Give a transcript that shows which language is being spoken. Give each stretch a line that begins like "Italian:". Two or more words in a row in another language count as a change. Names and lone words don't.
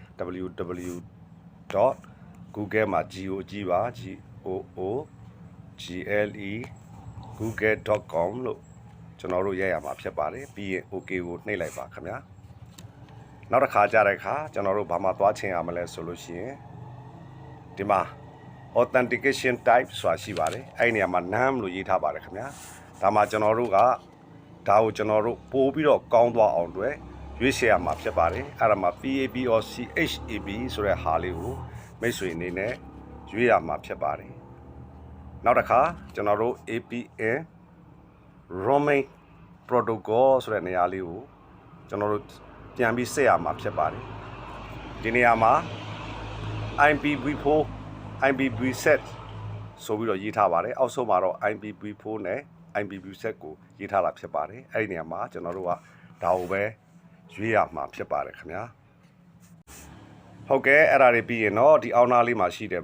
Burmese: www.google မှာ go အကြီးပါ google.com လို့ကျွန်တော်တို့ရေးရမှာဖြစ်ပါတယ်ပြီးရင် OK ကိုနှိပ်လိုက်ပါခင်ဗျာနောက်တစ်ခါကြားတဲ့အခါကျွန်တော်တို့ဘာမှသွားချိန်ရမလဲဆိုလို့ရှိရင်ဒီမှာ
English: authentication type
Burmese: ဆိုတာရှိပါတယ်အဲ့ဒီနေရာမှာ name လို့ရေးထားပါတယ်ခင်ဗျာဒါမှကျွန်တော်တို့ကဒါ ကိုကျွန်တော်တို့ပို့ပြီးတော့ကောင်းသွားအောင်အတွက်ရွေးချယ်ရမှာဖြစ်ပါတယ်အဲ့ဒါမှာ
English: PAB or CHAB
Burmese: ဆိုတဲ့ဟာလေးကိုမိတ်ဆွေအနေနဲ့ရွေးရမှာဖြစ်ပါတယ်နောက်တစ်ခါကျွန်တော်တို့
English: APN roaming protocol
Burmese: ဆိုတဲ့နေ ရာလေးကိုကျွန်တော်တို့ပြန်ပြီးဆက်ရမှာဖြစ်ပါတယ်ဒီနေရာမှာ IPv4 IPv7 ဆိုပြီးတော့ရေးထားပါတယ်အောက်ဆုံးမှာတော့ IPv4 နဲ့ IPv7 ကိုရေးထားတာဖြစ်ပါတယ် အဲ့ဒီနေရာမှာကျွန်တော်တို့ကဒါကိုပဲရွေးရမှာဖြစ်ပါတယ်ခင်ဗျာဟုတ်ကဲ့အဲ့ဒါတွေပြီးရင်တော့ဒီအောက်နားလေးမှာရှိတဲ့